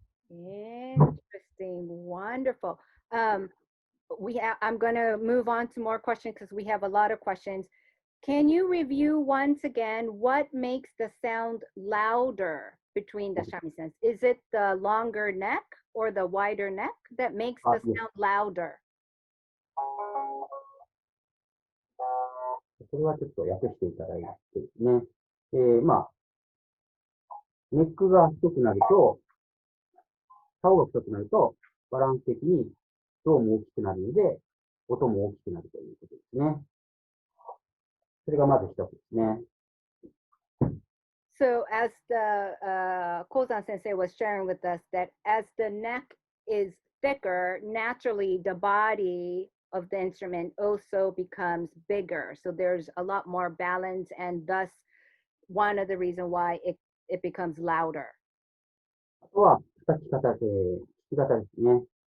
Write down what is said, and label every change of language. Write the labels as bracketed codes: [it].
[en] Interesting, wonderful. I'm going to move on to more questions because we have a lot of questions. Can you review once again what makes the sound louder between the shamisen? Is it the longer neck or the wider neck that makes the sound louder? [ja] それはちょっと訳していただいてですね。ネックが太くなると、竿が太くなると、バランス的に胴も大きくなるので、音も大きくなるということですね。それがまず一つですね。 [en] So as the Kouzan sensei was sharing with us that as the neck is thicker, naturally the body of the instrument also becomes bigger. So there's a lot more balance and thus one of the reasons why it becomes louder. [ja] あとは、叩き方、弾き方ですね。